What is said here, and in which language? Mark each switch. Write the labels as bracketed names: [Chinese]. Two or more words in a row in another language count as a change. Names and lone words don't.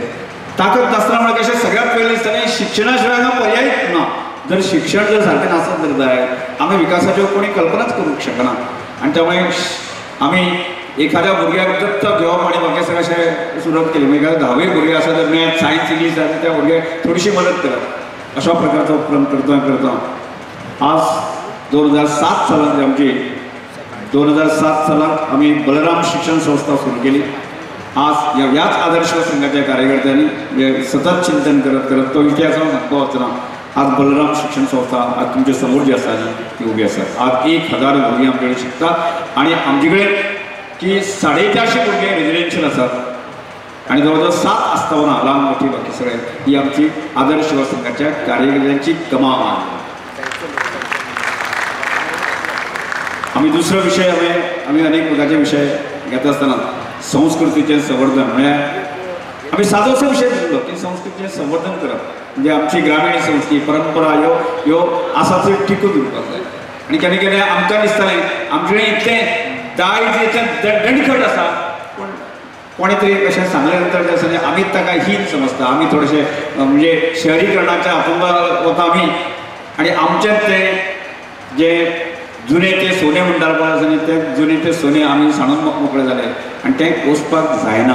[Konkani] ताकद नासतना म्हणजे कशें सगळ्यात पयलीं दिसतालें शिक्षणा शिवाय हांगा पर्यायच ना, जर शिक्षण जर सारकें नासत जर जाय आमी विकासाच्यो कोणी कल्पनाच करूंक शकना, आणि त्यामुळे आमी एखाद्या भुरग्याक दत्तक घेवप आणि बाकी सगळें अशें सुरवात केली, म्हणजे 10वी भुरगे आसा तर [English] math, science, English [Konkani] जाता त्या भुरग्याक थोडीशी मदत करप, अशा प्रकारचो उपक्रम करता आज 2007 सालांत आमची 2007 सालांत आमी बलराम शिक्षण संस्था सुरू केली। आज ह्याच आदर्श संघाच्या कार्यकर्त्यांनी सतत चिंतन करत करत तो इतिहास सांगपा वचना, आज बलराम शिक्षण संस्था आज तुमच्या समोर जी आसा ती उभी आसा। आज 1000 भुरगीं आमचे कडेन शिकतात आणि आमचे कडेन की 450 भुरगे रेजिडेन्शियल आसात आणि जवळजवळ 7 आस्थापना ल्हान मोठी बाकी सगळे ही आमची आदर्श युवा संघाच्या कार्यकर्त्यांची कमाल। [Marathi] आम्ही दुसरा विषय आम्ही अनेक प्रकारचे विषय घेत असताना [Konkani] संस्कृतीचे संवर्धन म्हणजे आम्ही साधोसो विषय घेतलो की संस्कृतीचे संवर्धन करप म्हणजे आमची ग्रामीण संस्कृती परंपरा ह्यो आसा त्यो टिकून उरपाक जाय। आणि केन्ना केन्ना आमकां दिसतालें आमचे कडेन इतलें दायज दणकट आसा पूण कोणे तरी कशें सांगले नंतर जे आसा आमी ताका हीन समजता, आमी थोडेशे म्हणजे शहरीकरणाच्या हातूंत वता आमी आणि आमचे ते जे जुने ते सोने म्हणटात पळय ते जुने ते सोने आमी सांडून मोकळे जाले आणि ते पोसपाक जायना।